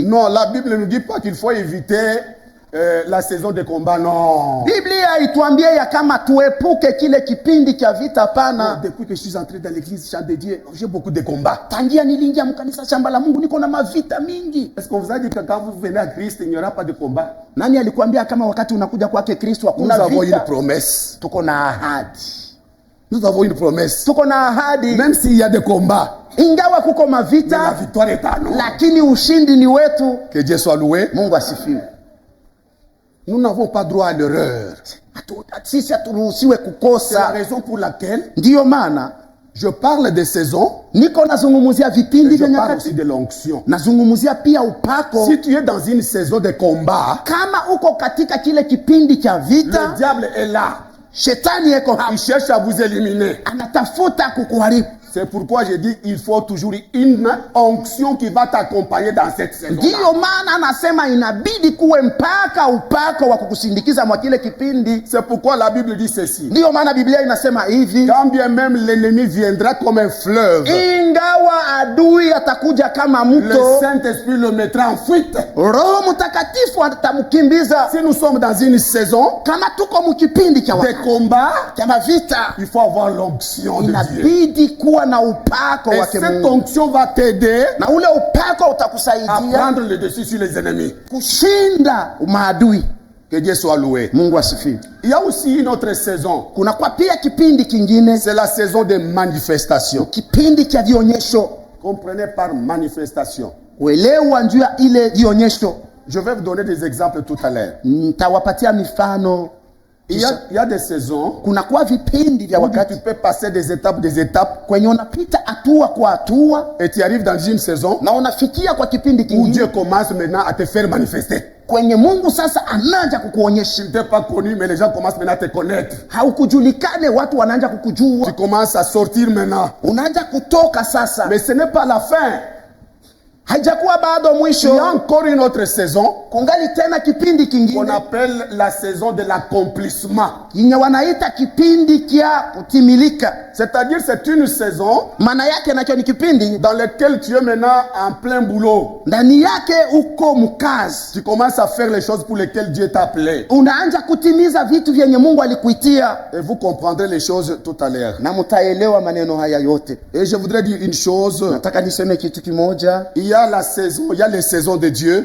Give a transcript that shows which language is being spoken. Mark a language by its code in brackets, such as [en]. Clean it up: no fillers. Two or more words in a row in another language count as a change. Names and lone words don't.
[fr] Non, la Bible ne nous dit pas qu'il faut éviter la saison de combat, non. [sw] Biblia haituambie ya kama tuepuke kile kipindi cha vita, pana. [fr] Depuis que je suis entré dans l'église Chant de Dieu, j'ai beaucoup de combats. [sw] Tangia nilingia mkanisa shamba la Mungu niko na mavita mingi. [fr] Est-ce qu'on vous a dit que quand vous venez à Christ, il n'y aura pas de combat? [sw] Nani alikuambia kama wakati unakuja kwake Kristo [fr] Nous [sw] hakuna [fr] avons une [sw] vita? [fr] promesse. [sw] Tuko na ahadi. [fr] Nous avons une promesse. [sw] Tuko na ahadi. [fr] Même s'il y a des combats, [sw] Ingawa kuko [fr] mais la [sw] mavita, [fr] victoire est à nous. [sw] lakini ushindi ni wetu. [fr] Que Dieu soit loué. [sw] Mungu asifiwe. [fr] Nous n'avons pas droit à l'erreur. [sw] Sisi haturuhusiwe [fr] C'est la [sw] kukosa. [fr] raison pour laquelle [sw] Ndiyo maana [fr] je parle des saisons, [sw] niko nazungumzia vipindi [fr] et [sw] vya [fr] je parle [sw] nyakati, [fr] aussi de l'onction. [sw] nazungumzia pia upako. [fr] Si tu es dans une saison de combat, [sw] Kama uko katika kile kipindi cha [fr] le [sw] vita, [fr] diable est là. [sw] shetani yeko hapa, [fr] Il cherche à vous éliminer. [sw] anatafuta kukuharibu. [fr] C'est pourquoi je dis il faut toujours une onction qui va t'accompagner dans cette saison. [sw] Ndiyo maana anasema inabidi kuwe mpaka upako wa kukusindikiza mwa kile kipindi. [fr] C'est pourquoi la Bible dit ceci. [sw] Ndiyo maana Biblia inasema hivi, [fr] Quand bien même l'ennemi viendra comme un fleuve, [sw] ingawa adui atakuja kama [fr] le [sw] mto, [fr] Saint-Esprit le mettra en fuite. [sw] Roho Mtakatifu atamkimbiza. [fr] Si nous sommes dans une saison [sw] Kama tuko mkipindi cha [fr] de [sw] wakati [fr] combat, [sw] cha mavita, [fr] il faut avoir l'onction de Dieu. [sw] inabidi kuwa na upako [fr] Et [sw] wake [fr] cette [sw] Mungu, [fr] onction va t'aider [sw] na ule upako [fr] à [sw] utakusaidia [fr] prendre le dessus sur les ennemis. [sw] kushinda maadui. [fr] Que Dieu soit loué. [sw] Mungu asifiwe. [fr] Il y a aussi une autre saison. [sw] Kuna kwa pia kipindi kingine, [fr] C'est la saison des manifestations. [sw] kipindi cha vionyesho. [fr] Comprenez par manifestation. [sw] Kuelewa njuu ya ile vionyesho, [fr] Je vais vous donner des exemples tout à l'heure. [sw] nitawapatia mifano. [fr] Il y a des saisons [sw] Kuna kwa vipindi vya [fr] où [sw] wakati [fr] tu peux passer des étapes [sw] kwenye unapita hatua kwa hatua [fr] et tu arrives dans une saison [sw] na unafikia kwa kipindi [fr] où [sw] kingine [fr] Dieu commence maintenant à te faire manifester. [sw] kwenye Mungu sasa anaanza kukuonyesha. [fr] Tu n'es pas connu, mais les gens commencent maintenant à te connaître. [sw] Haukujulikane, watu wanaanza [fr] Tu [sw] kukujua, [fr] commences à sortir maintenant. [sw] unaanza kutoka sasa. [fr] Mais ce n'est pas la fin. [sw] Haijakuwa bado [fr] Il y a [sw] mwisho, [fr] encore une autre saison [sw] kungali tena kipindi [fr] qu'on [sw] kingine [fr] appelle la saison de l'accomplissement. [sw] yenye wanaita kipindi kia kutimilika. [fr] C'est-à-dire c'est une saison [sw] Maana yake nacho ni kipindi [fr] dans laquelle tu es maintenant en plein boulot. [sw] ndani yake uko mkazi, [fr] Tu commences à faire les choses pour lesquelles Dieu t'a appelé. [sw] unaanza kutimiza vitu vyenye Mungu alikuitia, [fr] Et vous comprendrez les choses tout à l'heure. [sw] na mtaelewa maneno haya yote. [fr] Et je voudrais dire une chose. [sw] Nataka niseme kitu kimoja. [fr] Il y a la saison, il y a les saisons de Dieu